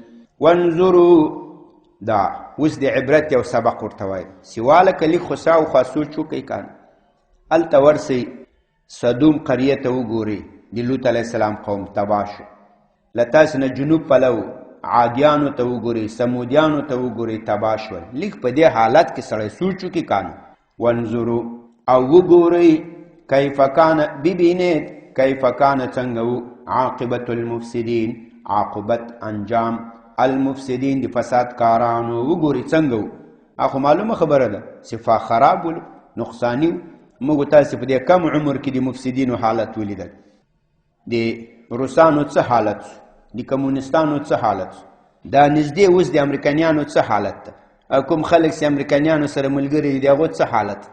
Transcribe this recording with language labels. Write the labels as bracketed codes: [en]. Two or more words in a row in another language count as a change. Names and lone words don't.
[ps] وانظروا دا اوس د عبرت یو سبق ورته وایي، سواله که لږ خو شاوخوا سوچ وکئ کان هلته ورسئ، صدوم قریه ته وګورئ، د لوط [ar] علیه السلام [ps] قوم تباه شو. له تاسې نه جنوب پلو عادیانو ته وګورئ، سمودیانو ته وګورئ، تباه شول. لږ په دې حالت کې سړی سوچ وکړي کان. وانظروا او وګورئ [ar] کیف کان، [fa] ببینید کیف کان [ps] څنګه و، [ar] عاقبت المفسدین، عاقبت انجام المفسدین [ps] د فساد کارانو، وګورئ څنګه و. اخو معلومه خبره ده صفا خراب ول، نقصانی و. موږ تاسې په دې کم عمر کې د مفسدینو حالت ولیدل، د روسانو څه حالت شو، د کمونستانو څه حالت شو، دا نږدې اوس د امریکایانو څه حالت ده، کوم خلک چې امریکایانو سره ملګري دي د هغو څه حالت ده.